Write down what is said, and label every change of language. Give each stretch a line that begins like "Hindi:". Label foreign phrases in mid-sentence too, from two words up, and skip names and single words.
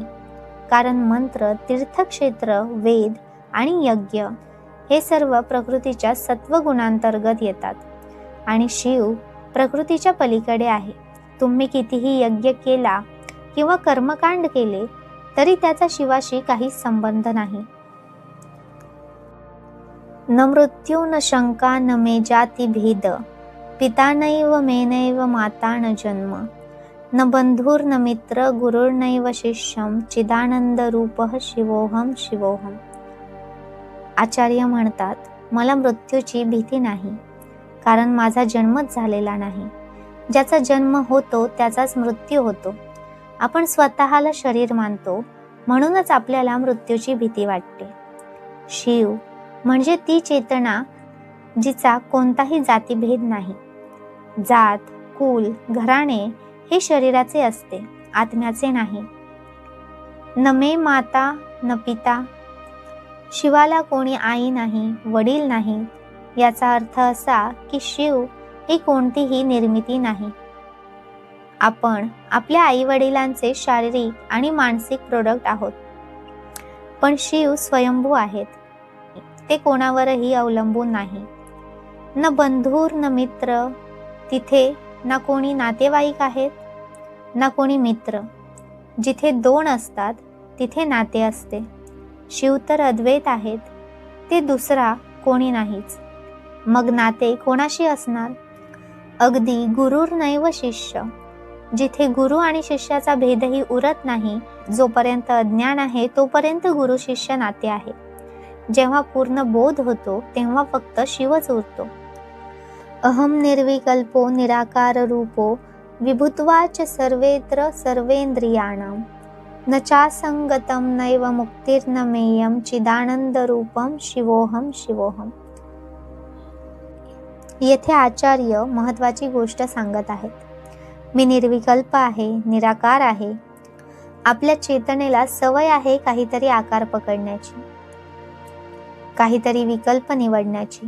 Marathi: कारण मंत्र, तीर्थक्षेत्र, वेद आणि यज्ञ हे सर्व प्रकृतीच्या सत्वगुणांतर्गत येतात आणि शिव प्रकृतीच्या पलीकडे आहे. तुम्ही कितीही यज्ञ केला किंवा कर्मकांड केले तरी त्याचा शिवाशी काही संबंध नाही.
Sanskrit: न मृत्यू न शंका न मे जाती भेद पिता नैव मे नैव माता न जन्म न बंधुर न मित्र गुरुर्नैव शिष्यम चिदानंद रूपः शिवोहम शिवोहम.
Marathi: आचार्य म्हणतात मला मृत्यूची भीती नाही, कारण माझा जन्मच झालेला नाही. ज्याचा जन्म होतो त्याचाच मृत्यू होतो. आपण स्वतःला शरीर मानतो, म्हणूनच आपल्याला मृत्यूची भीती वाटते. शिव म्हणजे ती चेतना जिचा कोणताही जातीभेद नाही. जात, कुल, घराणे हे शरीराचे असते, आत्म्याचे नाही.
Sanskrit: न मे माता न पिता,
Marathi: शिवाला कोणी आई नाही, वडील नाही. याचा अर्थ असा की शिव ही कोणतीही निर्मिती नाही. आपण आपल्या आई वडिलांचे शारीरिक आणि मानसिक प्रोडक्ट आहोत. पण शिव स्वयंभू आहेत. ते कोणावरही अवलंबून नाही.
Sanskrit: न बंधूर न मित्र,
Marathi: तिथे ना कोणी नातेवाईक आहेत ना कोणी मित्र. जिथे दोन असतात तिथे नाते असते. शिव तर अद्वैत आहेत, ते दुसरा कोणी नाहीच. मग नाते कोणाशी असणार? अगदी
Sanskrit: गुरुर नैव शिष्य,
Marathi: जिथे गुरु आणि शिष्याचा भेदही उरत नाही. जोपर्यंत अज्ञान आहे तोपर्यंत गुरु शिष्य नाते आहे. जेव्हा पूर्ण बोध होतो तेव्हा फक्त शिवच उरतो.
Sanskrit: अहम निर्विकल्पो निराकार रूपो विभुत्वाच सर्वेत्र सर्वेंद्रियाणाम न चासंगतम नैव मुक्तिर्न मेयम चिदानंद रूपम शिवोहम शिवोहम.
Marathi: येथे आचार्य महत्वाची गोष्ट सांगत आहेत. मी निर्विकल्प आहे, निराकार आहे. आपल्या चेतनेला सवय आहे काहीतरी आकार पकडण्याची, काहीतरी विकल्प निवडण्याची.